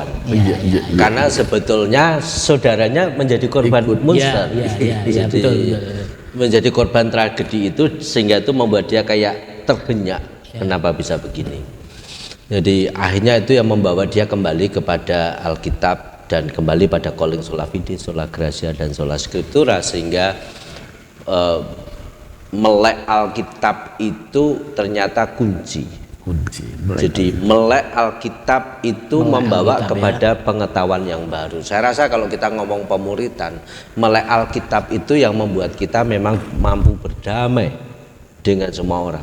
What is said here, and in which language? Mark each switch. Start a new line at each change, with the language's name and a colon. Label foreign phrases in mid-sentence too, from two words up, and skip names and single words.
Indonesian: Karena sebetulnya saudaranya menjadi korban Munster. Betul. Menjadi korban tragedi itu sehingga itu membuat dia kayak terbenyak. Kenapa bisa begini? Jadi akhirnya itu yang membawa dia kembali kepada Alkitab dan kembali pada calling
Latin: sola fide, sola gratia
Indonesian: dan
Latin: sola scriptura,
Indonesian: sehingga melek Alkitab itu ternyata kunci. Jadi melek Alkitab itu membawa kepada pengetahuan yang baru. Saya rasa kalau kita ngomong pemuritan, melek Alkitab itu yang membuat kita memang mampu berdamai dengan semua orang.